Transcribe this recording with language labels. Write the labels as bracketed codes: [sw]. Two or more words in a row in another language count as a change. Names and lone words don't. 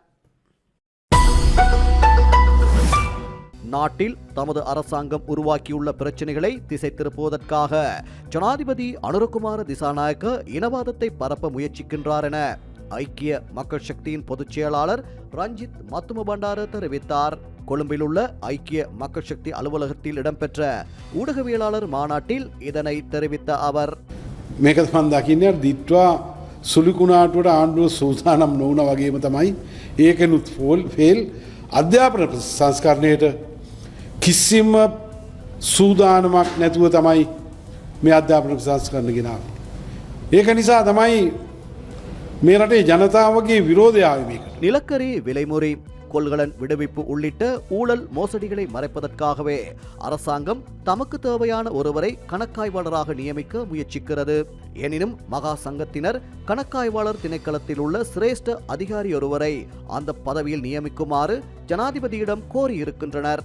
[ta] நாட்டில் தமது அரசாங்கம் உருவாக்கியுள்ள பிரச்சினைகளை திசை திருப்புவதற்காக ஜனாதிபதி அனுரகுமார திசாநாயக்க இனவாதத்தை பரப்ப முயற்சிக்கின்றார் என ஐக்கிய மக்கள் சக்தியின் பொதுச் செயலாளர் ரஞ்சித் மத்தும பண்டார தெரிவித்தார். கொழும்பில் உள்ள ஐக்கிய மக்கள் சக்தி அலுவலகத்தில் இடம்பெற்ற ஊடகவியலாளர் மாநாட்டில் இதனை தெரிவித்த அவர் [si] මේක මම දකින්නේ දිත්වා සුළුකුණාටුවට ආණ්ඩුව සූදානම් නොවුන වගේම තමයි ඒකනුත් ෆේල් අධ්‍යාපන සංස්කරණයට කිසිම සූදානමක් නැතුව තමයි මේ අධ්‍යාපන සංස්කරණ ගෙනාවේ. ඒක නිසා තමයි මේ රටේ ජනතාවගේ විරෝධය ආවේ මේකට. [ta] நிலக்கரி விலைமுறை, கொள்கலன் விடுவிப்பு உள்ளிட்ட ஊழல் மோசடிகளை மறைப்பதற்காகவே அரசாங்கம் தமக்கு தேவையான ஒருவரை கணக்காய்வாளராக நியமிக்க முயற்சிக்கிறது. எனினும் மகா சங்கத்தினர் கணக்காய்வாளர் திணைக்களத்தில் உள்ள சிரேஷ்ட அதிகாரி ஒருவரை அந்த பதவியில் நியமிக்குமாறு ஜனாதிபதியிடம் கோரியிருக்கின்றனர்.